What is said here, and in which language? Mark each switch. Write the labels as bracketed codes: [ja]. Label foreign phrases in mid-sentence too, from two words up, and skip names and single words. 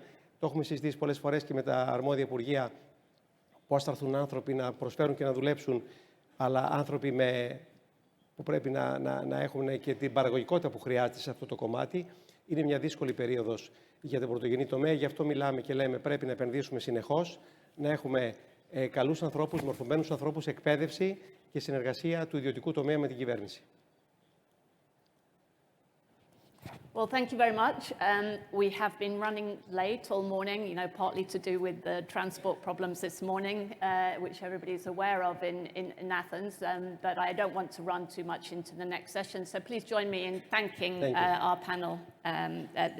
[el] Το έχουμε συζητήσει πολλές φορές και με τα αρμόδια υπουργεία πώς θα έρθουν άνθρωποι να προσφέρουν και να δουλέψουν, αλλά άνθρωποι που πρέπει να έχουν και την παραγωγικότητα που χρειάζεται σε αυτό το κομμάτι. Είναι μια δύσκολη περίοδος για τον πρωτογενή τομέα, γι' αυτό μιλάμε και λέμε πρέπει να επενδύσουμε συνεχώς, να έχουμε καλούς ανθρώπους, μορφωμένους ανθρώπους, εκπαίδευση και συνεργασία του ιδιωτικού τομέα με την κυβέρνηση. [en] Well, thank you very much. We have been running late all morning, partly to do with the transport problems this morning, which everybody is aware of in Athens. But I don't want to run too much into the next session. So please join me in thanking our panel this morning.